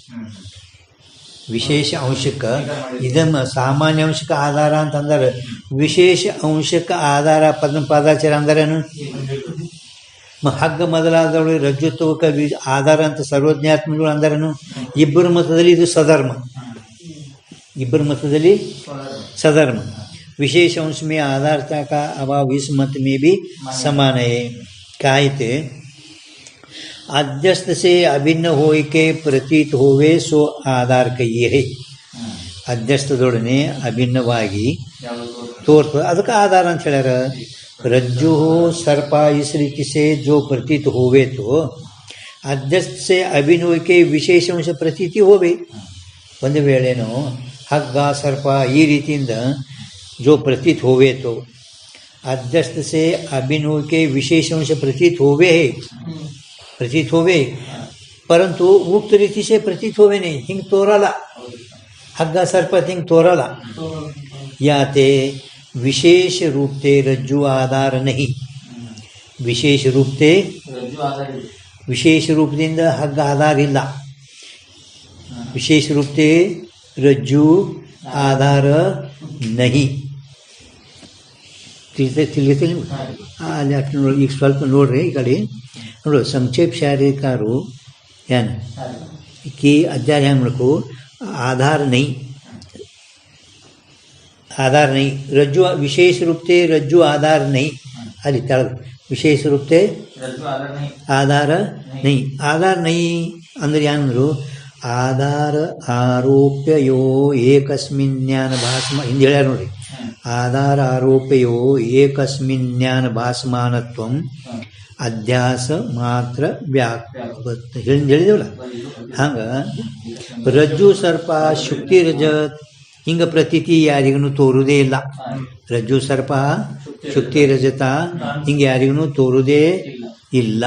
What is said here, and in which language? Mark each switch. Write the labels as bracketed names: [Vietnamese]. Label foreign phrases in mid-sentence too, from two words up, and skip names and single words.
[Kannada] ವಿಶೇಷ ಅಂಶಕ್ಕೆ ಇದನ್ನು ಸಾಮಾನ್ಯ ಅಂಶಕ್ಕೆ ಆಧಾರ ಅಂತಂದರೆ ವಿಶೇಷ ಅಂಶಕ್ಕೆ ಆಧಾರ ಪದ್ಮಪಾದಾಚಾರ್ಯ ಅಂದರೇನು? ಹಗ್ಗ ಮೊದಲಾದವಳು ರಜ್ಜುತ್ವಕ್ಕೆ ಆಧಾರ ಅಂತ ಸರ್ವಜ್ಞಾತ್ಮಗಳು ಅಂದರೇನು? ಇಬ್ಬರ ಮತದಲ್ಲಿ ಇದು ಸಧರ್ಮ. ಇಬ್ಬರ ಮತದಲ್ಲಿ सधर्म. [Hindi] विशेष अंश में आधारता का अभाव इस मत में भी समान है. कहते अध्यस्त से अभिन्न होय के प्रतीत होवे सो आधार कहिए है. [Kannada] ಅಧ್ಯಸ್ಥದೊಡನೆ ಅಭಿನ್ನವಾಗಿ ತೋರ್ತದೆ, ಅದಕ್ಕೆ ಆಧಾರ ಅಂತ ಹೇಳ್ಯಾರ. [Hindi] रज्जु सर्प इस रीति से जो प्रतीत होवे तो अध्यस्त से अभिन्न होय के विशेष अंश प्रतीति होवे. [Kannada] ಒಂದು ವೇಳೆನೋ ಹಗ್ಗ ಸರ್ಪ ಈ ರೀತಿಯಿಂದ [Hindi] जो प्रतीत होवे तो अध्यस्त से अभिन्न होय के विशेष अंश प्रतीत होवे है, प्रतीत होवे, परंतु उक्त रीति से प्रतीत होवे नहीं. [Kannada] ಹಿಂಗೆ ತೋರಲ್ಲ, ಹಗ್ಗ ಸರ್ಪ ಹಿಂಗೆ ತೋರಲ್ಲ. [Hindi] ಯಾತೆ विशेष रूप से रज्जु आधार नहीं. विशेष रूप से [Kannada] ವಿಶೇಷ ರೂಪದಿಂದ ಹಗ್ಗ ಆಧಾರ ಇಲ್ಲ. [Hindi] विशेष रूप से रज्जु आधार नहीं. [Kannada] ತಿಳಿಯುತ್ತಿಲ್ಲ ಅಲ್ಲಿ ಅಷ್ಟು ನೋಡಿ. ಈಗ ಸ್ವಲ್ಪ ನೋಡ್ರಿ ಈ ಕಡೆ ನೋಡು. ಸಂಕ್ಷೇಪ ಶಾರೀರಿಕಾರು ಏನು ಕಿ ಅಧ್ಯಾಯ ಹೆಂಗೆ ಮಾಡಬೇಕು? [Hindi] आधार नहीं, आधार नहीं. रज्जु विशेष रूप से रज्जु आधार नहीं. अरे तल विशेष रूप से आधार नहीं. आधार नहीं अंदर [Sanskrit] ಏನಂದ್ರು? आधार आरोप्ययो एकस्मिन् ज्ञान भासम [Kannada] ಹಿಂದೆ ಹೇಳ್ಯಾರ ನೋಡ್ರಿ. [Sanskrit] आधार आरोप्ययो एकस्मिन् ज्ञान भासमानत्वं [Kannada] ಅಧ್ಯಾಸ ಮಾತ್ರ ವ್ಯಾಪ್ತ ಹೇಳಿದೇವಲ್ಲ. ಹಂಗೆ ರಜ್ಜು ಸರ್ಪ ಶುಕ್ತಿ ರಜತ್ ಹಿಂಗೆ ಪ್ರತೀತಿ ಯಾರಿಗೂ ತೋರುವುದೇ ಇಲ್ಲ. ರಜ್ಜು ಸರ್ಪ ಶುಕ್ತಿ ರಜತ ಹಿಂಗೆ ಯಾರಿಗೂ ತೋರುವುದೇ ಇಲ್ಲ.